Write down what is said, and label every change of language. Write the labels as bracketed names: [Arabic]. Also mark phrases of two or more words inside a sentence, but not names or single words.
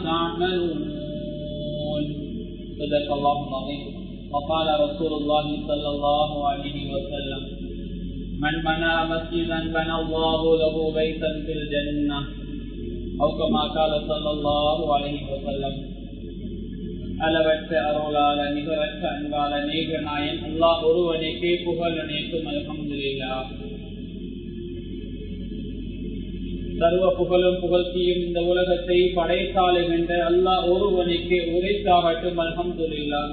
[Arabic] تعملون صدق الله العظيم وقال رسول الله صلى الله عليه وسلم من بنى مسجدا بنى الله له بيتا في الجنة أو كما قال صلى الله عليه وسلم [Tamil] அளவற்ற அருளாள நிகரற்ற அன்பாள நேகநாயன் அல்லாஹ் ஒருவனுக்கே புகழ் அனைத்தும் அல்ஹம்துலில்லாஹ். சர்வ புகழும் புகழ்ச்சியும் இந்த உலகத்தை படைத்தாளுகின்ற அல்லாஹ் ஒருவனுக்கு உரைத்தாகட்டும் அல்ஹம்துலில்லாஹ்.